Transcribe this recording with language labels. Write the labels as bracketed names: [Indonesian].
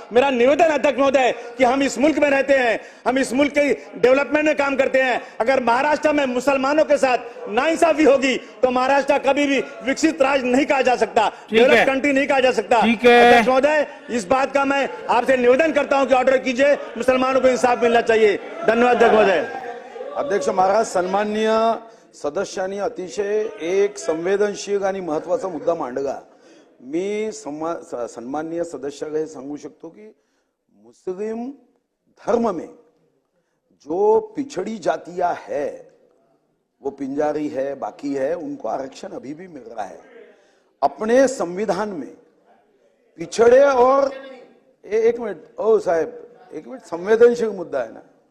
[Hindi] मेरा निवेदन अध्यक्ष महोदय कि हम इस मुल्क में रहते हैं, हम इस मुल्क के डेवलपमेंट में काम करते हैं। अगर महाराष्ट्र में मुसलमानों के साथ नाइंसाफी होगी तो महाराष्ट्र कभी भी विकसित राज्य नहीं कहा जा सकता, डेवलप कंट्री नहीं कहा जा सकता। महोदय, इस बात का मैं आपसे निवेदन करता हूं कि ऑर्डर कीजिए, मुसलमानों को इंसाफ मिलना चाहिए। धन्यवाद अध्यक्ष महोदय। [Marathi] अध्यक्ष महाराज, सन्माननीय सदस्यांनी अतिशय एक संवेदनशील आणि महत्वाचा मुद्दा मांडला। मी सन्माननीय सदस्याला हे सांगू शकतो [Hindi] की मुस्लिम धर्म में जो पिछड़ी जातियां है, वो पिंजारी है, बाकी है, उनको आरक्षण अभी भी मिल रहा है। अपने संविधान में पिछड़े और एक मिनट, ओ साहब एक मिनट, संवेदनशील मुद्दा है ना।